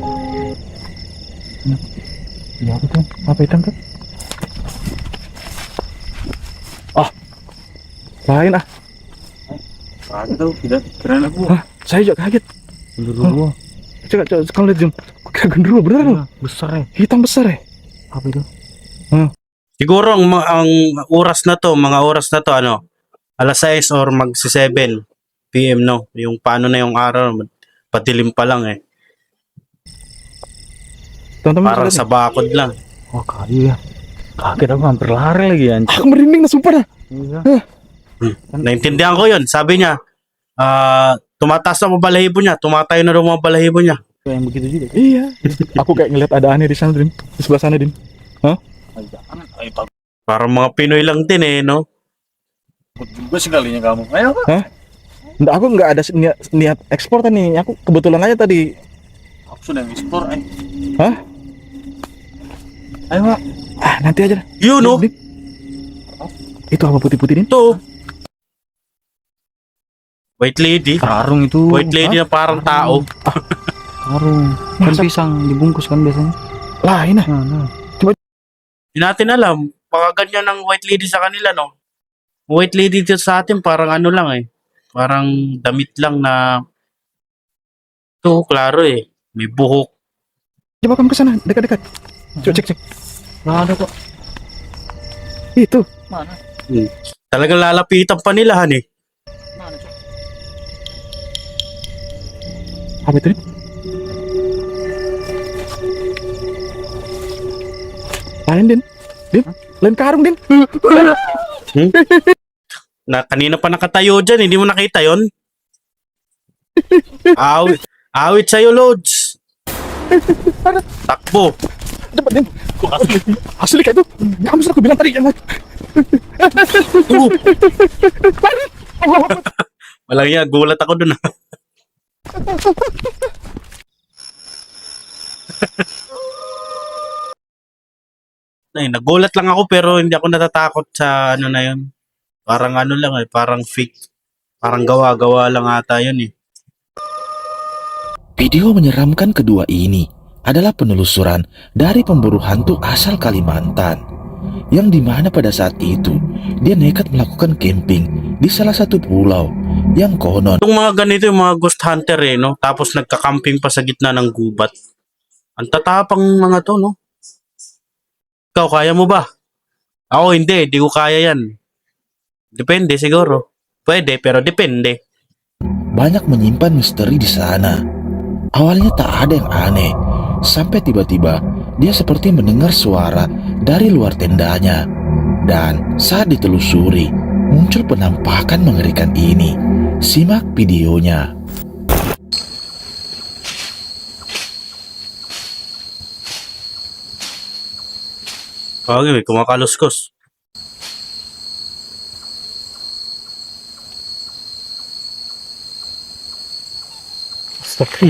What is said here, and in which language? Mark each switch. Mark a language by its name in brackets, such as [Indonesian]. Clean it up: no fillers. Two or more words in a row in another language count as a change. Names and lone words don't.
[Indonesian] Ya apa tuh? Apa hitam tuh? Ah, lain ah. Kaget tau, tidak keren aku. Hah, saya juga kaget. Genderuwo. Coba kamu lihat zoom. Kayak genderuwo beneran loh. Besar ya. Hitam besar ya. Apa itu? [Filipino] Siguro ang oras na to, mga oras na to ano, alas 6 or magsi 7 PM no. Yung paano na yung araw, patilim pa lang eh. [Indonesian] Teman-teman [Filipino] Parang [Indonesian] lihat [Filipino] sa bakod lang. [Indonesian] Oh kali ya. Kaget aku hampir lari lagi nih. anjir. Aku merinding na sumpah dah. Iya. [Filipino] Naintindihan ko yun. Sabi niya, tumataas na mga balahibo niya, tumatayo na daw mga balahibo niya. [Indonesian] Kayak yang begitu juga. Iya. Aku kayak ngeliat ada aneh di sana, Dim. Di sebelah sana, Dim. Ay, jangan. Ay, takut [Filipino] Parang mga Pinoy lang din eh, no? [Indonesian] juga sekalinya kamu. Ayo Kak. Nggak, aku nggak ada niat ekspor nih. Aku kebetulan aja tadi. Aku sudah ekspor. Hah? Ayo Kak. Ah, nanti aja dah. [Filipino] Yun, no? [Indonesian] Dim. Itu apa putih-putih, Dim? [English] Ito. White lady. [Indonesian] Karung itu. [English] White lady [Filipino] na parang tao. [Indonesian] Karung. Kan Masa? pisang dibungkus kan biasanya. Lain ah. Nah. [Filipino] Hindi natin alam. Baka ganyan ang [English] white lady [Filipino] sa kanila, no? [English] White lady [Filipino] dito sa atin, parang ano lang eh. Parang damit lang na ito, klaro eh. May buhok. [Indonesian] Coba kamu ke sana, dekat-dekat. Coba cek. Nggak ada kok. Itu. Mana? [Filipino] Talagang lalapitan pa nila, han eh. [Indonesian] Mana Cok? Apa itu, Dim? Lain, Dim. Dim, lain karung, Dim. [Filipino] Na kanina pa nakatayo dyan, hindi mo nakita yon? Awit sa'yo, Lods. Takbo. [Indonesian] Cepat, Dim. Asli kayak itu. Kamu sudah aku bilang tadi jangan. [Filipino] Walang yan, gulat ako dun. Ay, nagulat lang ako pero hindi ako natatakot sa ano na yun. Parang ano lang eh, parang fake. Parang gawa-gawa lang ata yun eh. [Indonesian] Video menyeramkan kedua ini adalah penelusuran dari pemburu hantu asal Kalimantan, yang dimana pada saat itu dia nekat melakukan camping di salah satu pulau yang konon [Filipino] Yung mga ganito, yung mga [English] ghost hunter [Filipino] no? Tapos nagka-camping pa sa gitna ng gubat. Ang tatapang mga to, no? Ikaw, kaya mo ba? Ako hindi, di ko kaya yan. Depende siguro. Pwede, pero depende. [Indonesian] banyak menyimpan misteri di sana. Awalnya tak ada yang aneh, sampai tiba-tiba dia seperti mendengar suara dari luar tendanya. Dan saat ditelusuri, muncul penampakan mengerikan ini. Simak videonya. [Filipino] Kaya may kumakaluskos. Astagfirullah.